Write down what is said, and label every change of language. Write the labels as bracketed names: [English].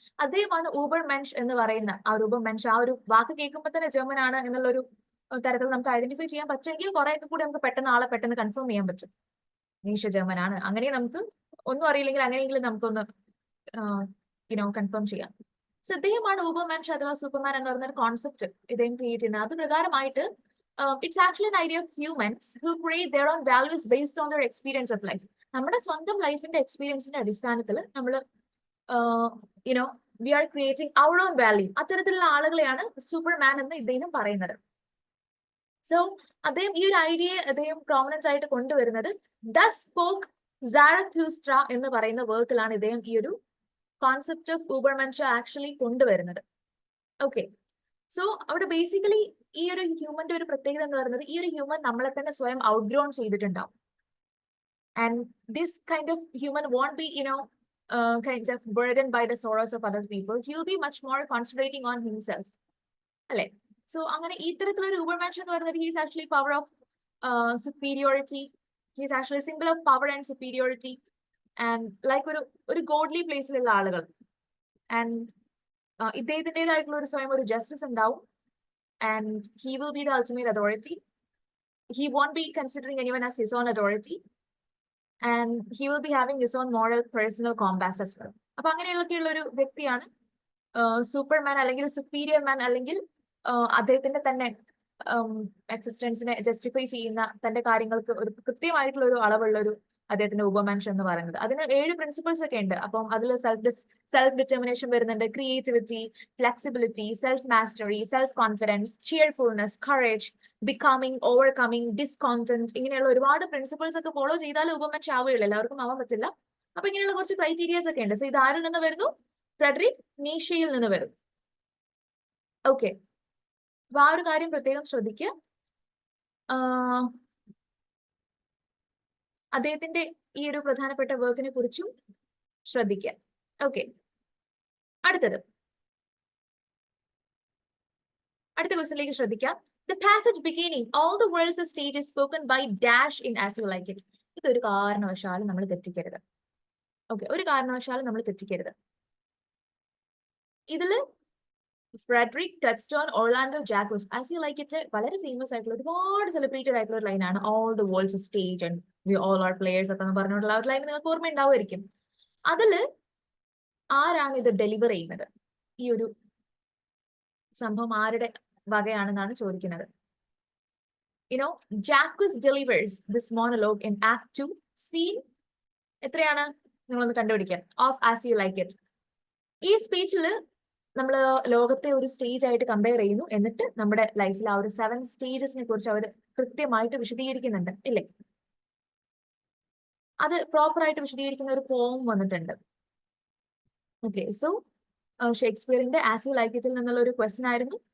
[Malayalam] അദ്ദേഹമാണ് ഊബർ മെൻഷ് എന്ന് പറയുന്ന ആ ഒരു ഊബർ മെൻഷ്, ആ ഒരു വാക്ക് കേൾക്കുമ്പോൾ തന്നെ ജർമ്മൻ ആണ് എന്നുള്ള ഒരു തരത്തിൽ നമുക്ക് ഐഡന്റിഫൈ ചെയ്യാൻ പറ്റുമെങ്കിൽ കുറെയൊക്കെ കൂടി നമുക്ക് പെട്ടെന്ന് ആളെ പെട്ടെന്ന് കൺഫേം ചെയ്യാൻ പറ്റും. നീഷ ജർമ്മൻ ആണ്. അങ്ങനെ നമുക്ക് ഒന്നും അറിയില്ലെങ്കിൽ അങ്ങനെയെങ്കിലും നമുക്കൊന്ന് കൺഫേം ചെയ്യാം. സോ ഇദ്ദേഹമാണ് ഊബർ മെൻഷ് അഥവാ സൂപ്പർമാൻ എന്ന് പറയുന്ന ഒരു കോൺസെപ്റ്റ് ഇദ്ദേഹം ക്രിയേറ്റ് ചെയ്യുന്നത്. അത് പ്രകാരമായിട്ട് [English] It's actually an idea of humans who create their own values based on their experience of life. [Malayalam] നമ്മുടെ സ്വന്തം ലൈഫിന്റെ എക്സ്പീരിയൻസിന്റെ അടിസ്ഥാനത്തിൽ നമ്മൾ [English] We are creating our own value. [Malayalam] അത്തരത്തിലുള്ള ആളുകളെയാണ് സൂപ്പർമാൻ എന്ന് ഇദ്ദേഹം പറയുന്നത്. സോ അദ്ദേഹം ഈ ഒരു ഐഡിയയെ അദ്ദേഹം പ്രോമിനൻസ് ആയിട്ട് കൊണ്ടുവരുന്നത് ദസ് സ്പോക്ക് സാരത്തൂസ്ട്ര എന്ന് പറയുന്ന വർക്കിലാണ് ഇദ്ദേഹം ഈ ഒരു കോൺസെപ്റ്റ് ഓഫ് ഊബർമെൻഷ് ആക്ച്വലി കൊണ്ടുവരുന്നത്. ഓക്കെ, സോ അവിടെ ബേസിക്കലി ഈ ഒരു ഹ്യൂമന്റെ ഒരു പ്രത്യേകത എന്ന് പറയുന്നത് ഈ ഒരു ഹ്യൂമൻ നമ്മളെ തന്നെ സ്വയം ഔട്ട്ഗ്രോൺ ചെയ്തിട്ടുണ്ടാവും. [English] And this kind of human won't be, kind of burdened by the sorrows of other people. He will be much more concentrating on himself. [Malayalam] അല്ലെ? [English] So [Malayalam] അങ്ങനെ ഇത്തരത്തിലൊരു ഊബർമെൻഷ് എന്ന് പറയുന്നത് [English] he is actually power of superiority. He is actually a symbol of power and superiority. And like [Malayalam] ഒരു godly പ്ലേസിലുള്ള ആളുകൾ. And ഇദ്ദേഹത്തിൻ്റെതായിട്ടുള്ള ഒരു സ്വയം ഒരു ജസ്റ്റിസ് ഉണ്ടാവും. [English] And he will be the ultimate authority. He won't be considering anyone as his own authority. And he will be having his own moral personal compass as well. [Malayalam] അപ്പൊ അങ്ങനെയുള്ളൊക്കെയുള്ള ഒരു വ്യക്തിയാണ് Superman അല്ലെങ്കിൽ superior മാൻ, അല്ലെങ്കിൽ അദ്ദേഹത്തിന്റെ തന്നെ എക്സിസ്റ്റൻസിനെ justify ചെയ്യുന്ന തന്റെ കാര്യങ്ങൾക്ക് ഒരു കൃത്യമായിട്ടുള്ള ഒരു അളവുള്ള ഒരു അദ്ദേഹത്തിന്റെ ഉപമെൻഷൻ എന്ന് പറയുന്നത്. അതിന് 7 പ്രിൻസിപ്പിൾസ് ഒക്കെ ഉണ്ട്. അപ്പം അതിൽ സെൽഫ് ഡിറ്റർമിനേഷൻ വരുന്നുണ്ട്, creativity, flexibility, self mastery, self confidence, cheerfulness, courage, becoming, ഓവർകമിങ്, ഡിസ്കോണ്ടന്റ്, ഇങ്ങനെയുള്ള ഒരുപാട് പ്രിൻസിപ്പിൾസ് ഒക്കെ ഫോളോ ചെയ്താൽ ഉപമെൻഷൻ ആവുകയുള്ളൂ. എല്ലാവർക്കും ആവാൻ പറ്റില്ല. അപ്പൊ ഇങ്ങനെയുള്ള കുറച്ച് ക്രൈറ്റീരിയാസ് ഒക്കെ ഉണ്ട്. സോ ഇത് ആരിൽ നിന്ന് വരുന്നു? ഫ്രെഡറിക് നീഷയിൽ നിന്ന് വരും. ഓക്കെ, അപ്പൊ ആ ഒരു കാര്യം പ്രത്യേകം ശ്രദ്ധിക്കുക. അദ്ദേഹത്തിന്റെ ഈ ഒരു പ്രധാനപ്പെട്ട വർക്കിനെ കുറിച്ചും ശ്രദ്ധിക്കുക. ഓക്കെ, അടുത്ത ക്വസ്റ്റ്യനിലേക്ക് ശ്രദ്ധിക്കാം. [English] The passage beginning all the world's stage is spoken by dash in as you like it. [Malayalam] ഇതൊരു കാരണവശാലും നമ്മൾ തെറ്റിക്കരുത്. ഓക്കെ, ഒരു കാരണവശാലും നമ്മൾ തെറ്റിക്കരുത്. ഇതില് Frederick ടച്ച്സ്റ്റോൺ, Orlando Jacques, as you like it വളരെ ഫേമസ് ആയിട്ടുള്ള ഒരുപാട് സെലിബ്രേറ്റഡ് ആയിട്ടുള്ള ഒരു ലൈനാണ്. [English] all the world's stage and we all are players [Malayalam] ഒക്കെ പറഞ്ഞിട്ടുള്ള ഒരു ലൈൻ നിങ്ങൾക്ക് ഓർമ്മ ഉണ്ടാവുമായിരിക്കും. അതില് ആരാണ് ഇത് ഡെലിവർ ചെയ്യുന്നത്? ഈ ഒരു സംഭവം ആരുടെ വകയാണെന്നാണ് ചോദിക്കുന്നത്. [English] Jaques delivers this monologue in Act 2, scene [Malayalam] എത്രയാണ് നിങ്ങളൊന്ന് കണ്ടുപിടിക്കാൻ. [English] Of As You Like It. [Malayalam] ഈ സ്പീച്ചിൽ നമ്മൾ ലോകത്തെ ഒരു സ്റ്റേജ് ആയിട്ട് കമ്പയർ ചെയ്യുന്നു, എന്നിട്ട് നമ്മുടെ ലൈഫിൽ ആ ഒരു 7 സ്റ്റേജസിനെ കുറിച്ച് അവർ കൃത്യമായിട്ട് വിശദീകരിക്കുന്നുണ്ട്, ഇല്ലേ? അത് പ്രോപ്പർ ആയിട്ട് വിശദീകരിക്കുന്ന ഒരു പോം വന്നിട്ടുണ്ട്. Okay, so ഷേക്സ്പിയറിന്റെ as you like ഇറ്റിൽ നിന്നുള്ള ഒരു ക്വസ്റ്റ്യൻ ആയിരുന്നു.